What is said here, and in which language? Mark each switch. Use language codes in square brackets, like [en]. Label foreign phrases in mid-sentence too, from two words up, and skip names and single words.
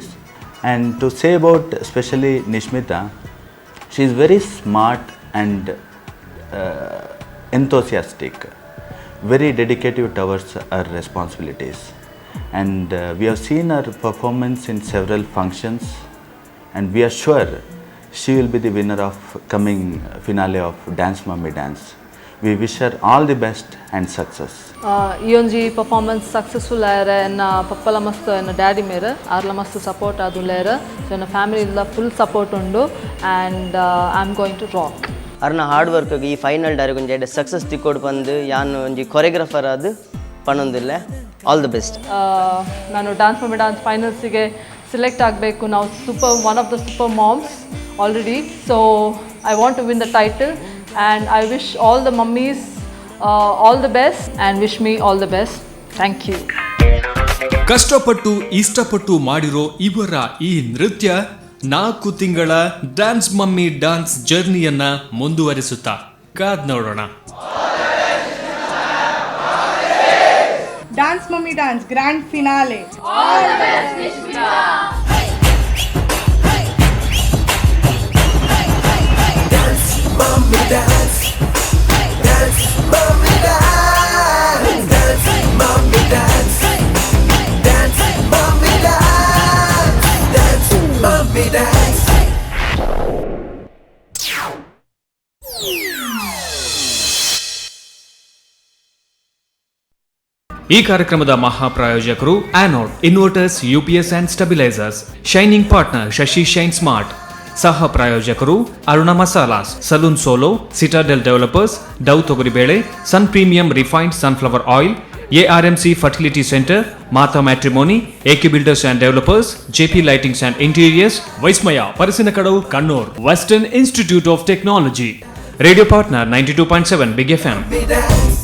[en] And to say about especially Nishmita, she is very smart and enthusiastic, very dedicated towards her responsibilities. And we have seen her performance in several functions, and we are sure she will be the winner of coming finale of Dance Mummy Dance. We wish her all the best and success. [tcy] ಈ ಒಂಜಿ [en] performance successful [tcy] ಆಯರ ಎನ್ನ ಪಪ್ಪಲ ಮಸ್ತ್ ಎನ್ನ ಡ್ಯಾಡಿ ಮೇರೆ ಆರ್ಲ ಮಸ್ತ್ ಸಪೋರ್ಟ್ ಆದುಲ್ಲೇರ ಸೊ ಎನ್ನ ಫ್ಯಾಮಿಲಿದ [en] full support [tcy] ಉಂಡು [en] and I am going to rock. [tcy] ಅರ್ನ [en] hard work [tcy] ಈ [en] final direct [tcy] ಒಂಜಿ ಎಡ್ಡೆ ಸಕ್ಸಸ್ ತಿಕ್ಕೋಡು ಬಂದು ಯಾನು ಒಂಜಿ ಕೊರಿಯೋಗ್ರಾಫರ್ ಅದು ಪನ್ನೊಂದಿಲ್ಲ. [en] all the best. [kn] ನಾನು ಡ್ಯಾನ್ಸ್ ಮಮ್ಮಿ ಡ್ಯಾನ್ಸ್ ಫೈನಲ್ಸಿಗೆ ಸೆಲೆಕ್ಟ್ ಆಗಬೇಕು. [en] ನಾವು one of the super moms already. So I want to win the title and I wish all the mommies all the best and wish me all the best. Thank you. [kn] ಕಷ್ಟಪಟ್ಟು ಇಷ್ಟಪಟ್ಟು ಮಾಡಿರೋ ಇವರ ಈ ನೃತ್ಯ 4 ತಿಂಗಳ ಡ್ಯಾನ್ಸ್ ಮಮ್ಮಿ ಡ್ಯಾನ್ಸ್ ಜರ್ನಿಯನ್ನ ಮುಂದುವರಿಸುತ್ತಾ ಕಾದ್ ನೋಡೋಣ. [en] ಡ್ಯಾನ್ಸ್ ಮಮ್ಮಿ ಡ್ಯಾನ್ಸ್ grand finale. Mommy dance, dance, mommy dance, dance, mommy dance, dance, mommy dance, dance, mommy dance. [kn] ಈ ಕಾರ್ಯಕ್ರಮದ ಮಹಾಪ್ರಾಯೋಜಕರು ಆನೋಡ್ ಇನ್ವರ್ಟರ್ಸ್ UPS ಅಂಡ್ ಸ್ಟೆಬಿಲೈಸರ್ಸ್, [en] shining partner [kn] ಶಶಿ ಶೈನ್ ಸ್ಮಾರ್ಟ್, ಸಹ ಪ್ರಾಯೋಜಕರು ಅರುಣ ಮಸಾಲಾಸ್, ಸಲೂನ್ ಸೋಲೋ, ಸಿಟಾಡೆಲ್ ಡೆವಲಪರ್ಸ್, ಡೌ ತೊಗರಿಬೇಳೆ, ಸನ್ ಪ್ರೀಮಿಯಂ ರಿಫೈನ್ಡ್ ಸನ್ಫ್ಲವರ್ ಆಯಿಲ್, ARMC ಫರ್ಟಿಲಿಟಿ ಸೆಂಟರ್, ಮಾತಾ ಮ್ಯಾಟ್ರಿಮೋನಿ, AK ಬಿಲ್ಡರ್ಸ್ ಅಂಡ್ ಡೆವಲಪರ್ಸ್, JP ಲೈಟಿಂಗ್ಸ್ ಅಂಡ್ ಇಂಟೀರಿಯರ್ಸ್, ವೈಸ್ಮಯ ಪರಿಸಿನಕಡವು ಕಣ್ಣೂರ್, ವೆಸ್ಟರ್ನ್ ಇನ್ಸ್ಟಿಟ್ಯೂಟ್ ಆಫ್ ಟೆಕ್ನಾಲಜಿ, [en] radio partner [kn] 92.7 ಬಿಗ್ FM.